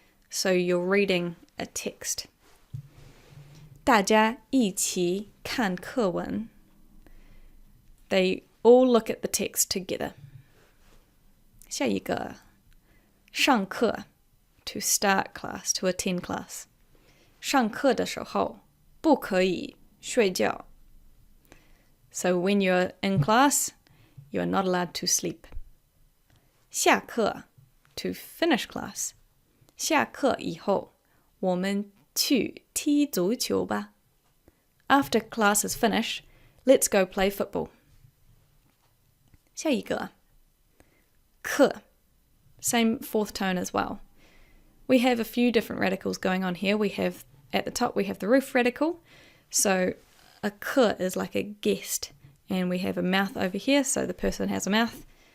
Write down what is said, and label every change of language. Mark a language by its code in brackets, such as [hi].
[en] So you're reading a text. [zh] 大家一起看课文. [en] They all look at the text together. [zh] 下一个, 上课, [en] to start class, to attend class. [zh] 上课的时候不可以睡觉. [en] So when you're in class, you're not allowed to sleep. 下课, to finish class. [zh] 下课以后我们去踢足球吧. [en] After class is finished, let's go play football. [zh] 下一个, 课. [en] Same fourth tone as well. We have a few different radicals going on here. We have, at the top, we have the roof radical. So a 课 is like a guest. And we have a mouth over here, so the person has a mouth.